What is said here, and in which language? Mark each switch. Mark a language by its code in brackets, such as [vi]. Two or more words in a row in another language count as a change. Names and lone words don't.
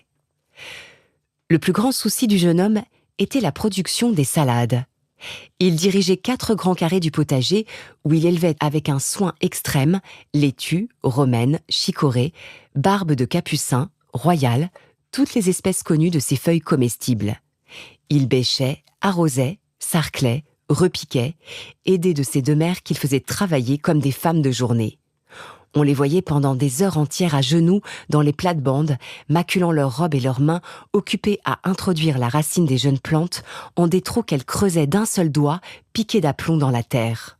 [fr] Le plus grand souci du jeune homme était la production des salades. Il dirigeait 4 grands carrés du potager où il élevait avec un soin extrême laitue, romaine, chicorée, barbe de capucin, royale, toutes les espèces connues de ces feuilles comestibles. Il bêchait, arrosait, sarclait, repiquait, aidé de ses 2 mères qu'il faisait travailler comme des femmes de journée. On les voyait pendant des heures entières à genoux dans les plates-bandes, maculant leurs robes et leurs mains, occupées à introduire la racine des jeunes plantes en des trous qu'elles creusaient d'un seul doigt, piqués d'aplomb dans la terre.